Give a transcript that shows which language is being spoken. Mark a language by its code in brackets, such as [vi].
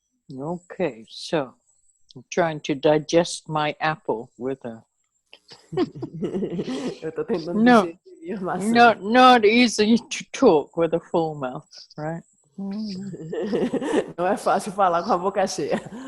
[en] Okay, so I'm trying to digest my apple with a [pt] Eu tô tentando digerir a maçã. [en] not easy to talk with a full mouth, right? [pt] Não é fácil falar com a boca cheia.